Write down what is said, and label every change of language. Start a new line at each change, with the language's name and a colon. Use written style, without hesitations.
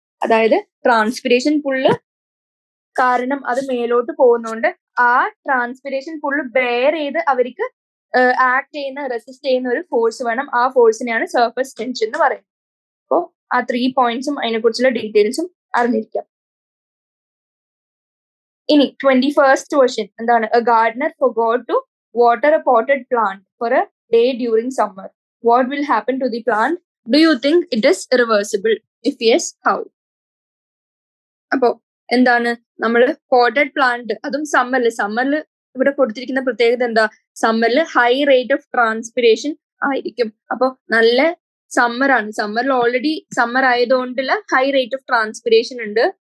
Malayalam: അതായത് ട്രാൻസ്പിരേഷൻ പുള്ള് കാരണം അത് മേലോട്ട് പോകുന്നോണ്ട് ആ ട്രാൻസ്പിരേഷൻ പുള്ള് ബെയർ ചെയ്ത് അവർക്ക് ആക്ട് ചെയ്യുന്ന, റെസിസ്റ്റ് ചെയ്യുന്ന ഒരു ഫോഴ്സ് വേണം. ആ ഫോഴ്സിനെയാണ് സർഫസ് ടെൻഷൻ എന്ന് പറയുന്നത്. അപ്പോൾ ആ 3 പോയിന്റ്സും അതിനെ കുറിച്ചുള്ള ഡീറ്റെയിൽസും അറിഞ്ഞിരിക്കാം. ഇനി 21st ക്വസ്റ്റ്യൻ എന്താണ്?
English: A gardener forgot to water a potted plant for a day during summer. What will happen to the plant? Do you think it is reversible? If yes, how?
Malayalam: അപ്പോ എന്താണ്? നമ്മൾ പോട്ടഡ് പ്ലാന്റ്, അതും സമ്മറിൽ ഇവിടെ കൊടുത്തിരിക്കുന്ന പ്രത്യേകത എന്താ? സമ്മറിൽ high rate of transpiration ആയിരിക്കും. അപ്പൊ നല്ല സമ്മറാണ്. സമ്മറിൽ already summer ആയതുകൊണ്ടുള്ള high rate of transpiration ഉണ്ട്.